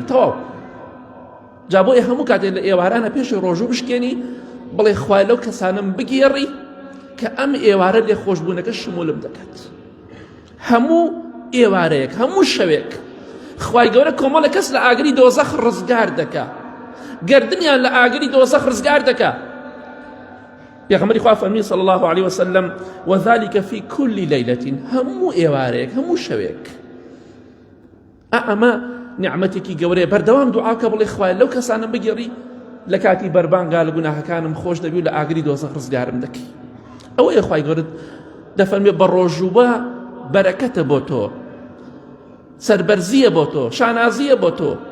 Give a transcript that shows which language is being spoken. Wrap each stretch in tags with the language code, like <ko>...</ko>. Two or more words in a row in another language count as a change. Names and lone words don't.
<ckb>تەواو جا بۆیە هەموو کاتێک لە ئێوارانە پێشی ڕۆژوو بشکێنی بڵێ خوای لەو کەسانم بگێڕی کە ئەم ئێوارە لێخۆشبوونەکە شمولم دەکات. هەموو ئێوارەیەک هەموو شەوێک خوای گەورە کۆمەڵە کەس لە ئاگری دۆزەخ ڕزگار دەکا گەردنیان لە ئاگری دۆزەخ ڕزگار دەکا. پێغەمبەری خوا فەرمی</ckb> <ar>صلی الله عليه وسلم وذلك في كل ليلة</ar> <ckb>هەموو ئێوارێک هەموو شەوێک. ئەمە نعمەتێکی گەورەیە. بەردەوام دوعاکە بڵێ خوایە لەو کەسانم بگێڕی لە کاتی بەربانگا لە گوناهەکانم خۆش دەبی و لە ئاگری دۆزەخ ڕزگارم دەکەی. ئەوەیە خوای گەورە دەفەرمێ بە ڕۆژوبە بەرەکەتە بۆ تۆ، سەربەرزیە بۆ تۆ، شانازیە بۆ تۆ.</ckb>